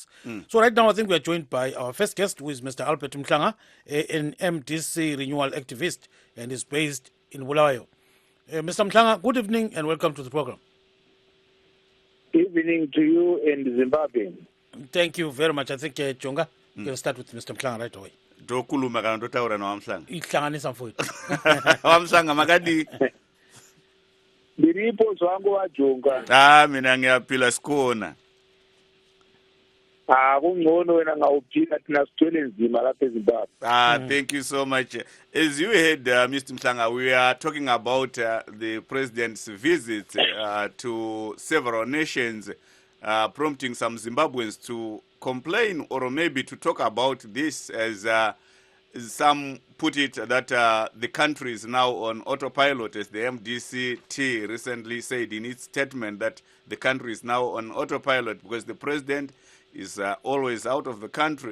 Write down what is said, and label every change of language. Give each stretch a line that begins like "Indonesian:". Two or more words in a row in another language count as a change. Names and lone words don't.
English: So right now, I think we are joined by our first guest, who is Mr. Albert Mhlanga, an MDC renewal activist, and is based in Bulawayo. Mr. Mhlanga, good evening and welcome to the program. Evening to you and Zimbabwe. Thank you very much. I think, Chonga, you can start with Mr. Mhlanga right away.
Shona: Ndokuluma kana ndotaura naWamhlanga.
North Ndebele: Ihlanganisa mfowethu.
Shona: Wamhlanga makadi. Ndiripo zvangu vajonga.
North Ndebele: Mina ngiyaphila sikuona. Kungcono wena ngawuphila thina sithwele nzima lapha eZimbabwe.
English: Thank you so much. As you heard, Mr. Mhlanga, we are talking about the president's visit to several nations, prompting some Zimbabweans to complain or maybe to talk about this as some put it that the country is now on autopilot, as the MDCT recently said in its statement that the country is now on autopilot because the president is always out of the country.